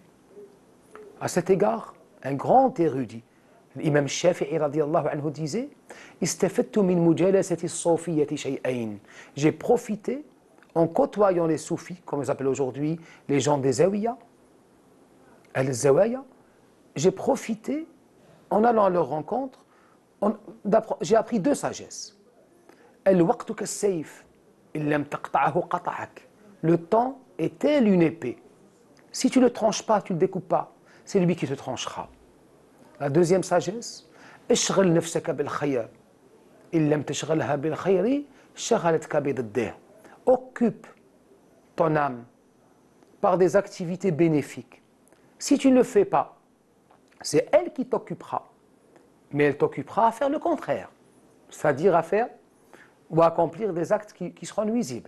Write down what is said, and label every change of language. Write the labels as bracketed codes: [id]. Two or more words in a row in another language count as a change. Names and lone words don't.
[fr] À cet égard, un grand érudit, l'imam Shafi'i [ar] رضي الله عنه [fr] disait « [ar] استفدت من مجالسة الصوفية شيئا [fr] » J'ai profité en côtoyant les soufis, comme ils appellent aujourd'hui les gens des zawiyas, al-zawaya, j'ai profité en allant à leur rencontre, j'ai appris 2 sagesses. [ar] الوقت كالسيف إن لم تقطعه قطعك. [fr] Le temps est tel une épée. Si tu ne le tranches pas, tu ne le découpes pas, c'est lui qui te tranchera. La deuxième sagesse, [ar] اشغل نفسك بالخير إن لم تشغلها بالخير شغلتك بالضد. [fr] Occupe ton âme par des activités bénéfiques. Si tu ne le fais pas, c'est elle qui t'occupera. Mais elle t'occupera à faire le contraire. C'est-à-dire à faire ou à accomplir des actes qui seront nuisibles.